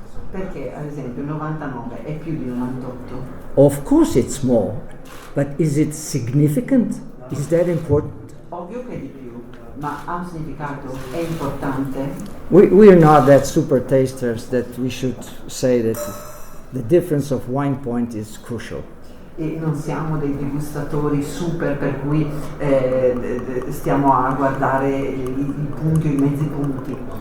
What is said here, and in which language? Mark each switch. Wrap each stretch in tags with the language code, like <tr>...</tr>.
<it>Perché ad esempio 99 è più di 98?</it> <en>Of course it's more, but is it significant? Is that important?</en> <it>Ovvio che è di più, ma ha un significato, è importante.</it> <en>We are not that super tasters that we should say that the difference of wine point is crucial.</en> <it>E non siamo dei degustatori super per cui stiamo a guardare i punti o i mezzi punti.</it>